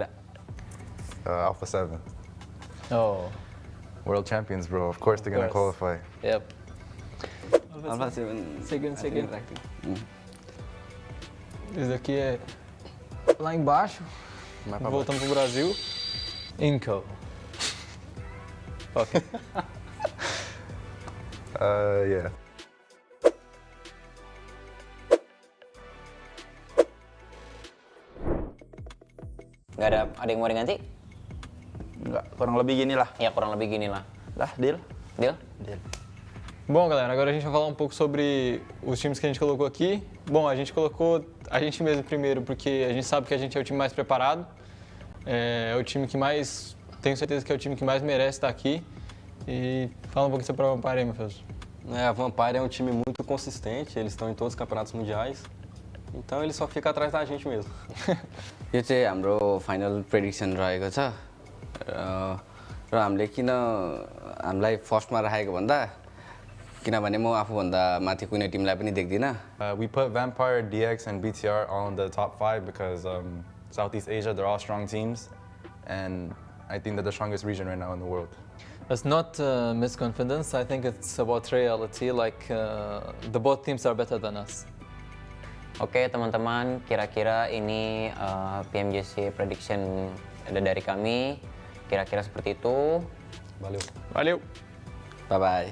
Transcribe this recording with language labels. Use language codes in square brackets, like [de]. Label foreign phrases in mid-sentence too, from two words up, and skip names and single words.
[en] Alpha 7. Oh. World champions, bro. Of course they're gonna qualify. Yep. Alpha 7. Second. [pt] Esse daqui é lá embaixo. Voltamos pro Brasil. Inco. [en] Ok. Yeah. [id] Nggak ada yang mau diganti? Enggak, kurang lebih gini lah. Ya kurang lebih gini lah. Lah, [en] deal? Deal? Deal. [pt] Bom, galera, agora a gente vai falar um pouco sobre os times que a gente colocou aqui. Bom, a gente colocou a gente mesmo primeiro, porque a gente sabe que a gente é o time mais preparado. É o time que mais... Tenho certeza que é o time que mais merece estar aqui. E fala um pouquinho sobre a Vampire aí, Matheus. A Vampire é um time muito consistente, eles estão em todos os campeonatos mundiais. Então ele só fica atrás da gente mesmo. [ne] यो चाहिँ हाम्रो [en] final prediction [ne] रहेको छ र हामीले किन हामीलाई फर्स्टमा राखेको भन्दा किनभने म आफूभन्दा माथि कुनै टिमलाई पनि देख्दिनँ. [en] We put Vampire, DX, and BTR all in the top 5 because Southeast Asia, they're all strong teams. And I think they're the strongest region right now in the world. It's not misconfidence. I think it's about reality. Like the both teams are better than us. [id] Oke teman-teman, kira-kira ini PMGC prediction dari kami. Kira-kira seperti itu. [pt] Valeu. [en] Bye-bye.